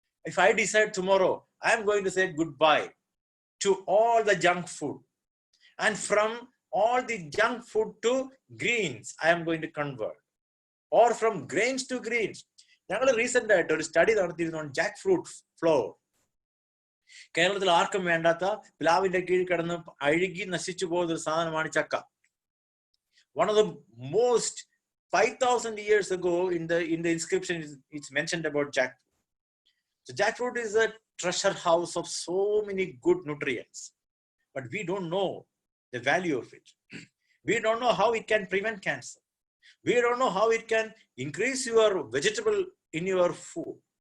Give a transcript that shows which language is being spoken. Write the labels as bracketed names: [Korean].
[English] If I decide tomorrow, I'm going to say goodbye to all the junk food. And from all the junk food to greens, I am going to convert. Or from grains to greens. Recently, I did a study on jackfruit flour. [Malayalam] കേരളത്തിൽ ആർക്കും വേണ്ടാത്ത പ്ലാവിന്റെ കീഴിൽ കിടന്ന് അഴുകി നശിച്ചു പോകുന്ന ഒരു സാധനമാണ് ചക്ക. [English] One of the most 5,000 years ago in the inscription it's mentioned about jackfruit. So jackfruit is a treasure house of so many good nutrients, but we don't know the value of it. We don't know how it can prevent cancer. We don't know how it can increase your vegetable in your food.